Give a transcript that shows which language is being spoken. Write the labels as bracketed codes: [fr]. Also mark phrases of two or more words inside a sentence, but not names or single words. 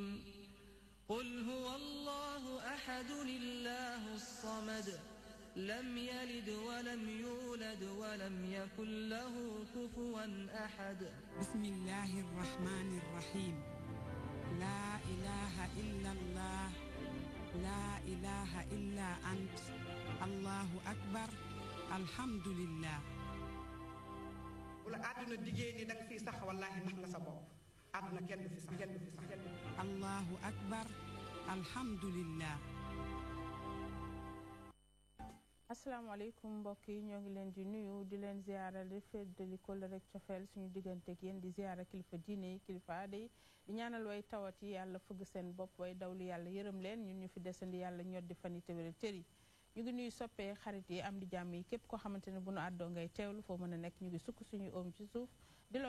[ar] قل هو الله أحد الله الصمد لم يلد ولم يولد ولم يكن له كفوا أحد بسم الله الرحمن الرحيم لا إله إلا الله لا إله إلا أنت الله أكبر الحمد لله [wo] wala aduna digee ni dang fi sax wallahi nax nga sa bopp aduna kenn du fi sax [ar] الله أكبر الحمد لله. [wo] asalaamaaleykum mbokk yi ñoo ngi leen di nuyu di leen ziara di feddali ko rek cofeel suñu diggante ak yéen di ziara kilifa diine yi kilifa aada yi di ñaanal way tawat yi yàlla fëgg seen bopp way dawlu yàlla yërëm leen ñun ñu fi desandi yàlla ñod di fan yi te wéral cër yi ñu ngi nuyu soppee xarit yi am di jàmm yi képp koo xamante ne bu nu àddoo ngay teewlu foo mën a nekk ñu ngi sukk suñu oom ci suuf di la